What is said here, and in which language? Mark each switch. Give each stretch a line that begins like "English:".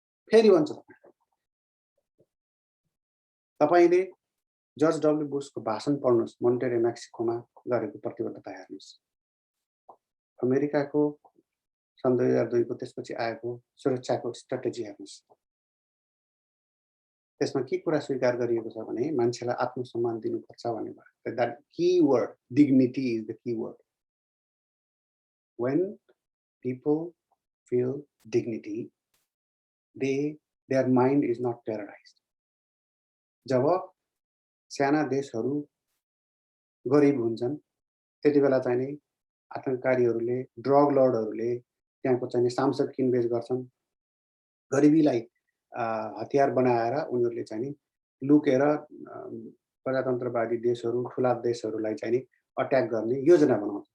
Nepali: फेरि भन्छ तपाईले जर्ज डब्ल्यू बुशको भाषण पढ्नुस्, मोन्टेरे मेक्सिकोमा गरेको प्रतिबद्धता हेर्नुस्, अमेरिकाको सन् 2002 को त्यसपछि आएको सुरक्षाको स्ट्र्याटेजी हेर्नुस्। त्यसमा के कुरा स्वीकार गरिएको छ भने मान्छेलाई आत्मसम्मान दिनुपर्छ भन्ने भयो।
English: That keyword dignity is the keyword. When people feel dignity, their mind is not terrorized.
Nepali: जब साना देशहरू गरिब हुन्छन् त्यति बेला चाहिँ नि आतंककारीहरूले, ड्रग लर्डहरूले त्यहाँको चाहिँ सांसद किनबेच गर्छन्। गरिबीलाई हतियार बनाएर उनीहरूले चाहिँ नि लुकेर प्रजातन्त्रवादी देशहरू, ठुला देशहरूलाई चाहिँ नि अट्याक गर्ने योजना बनाउँछ।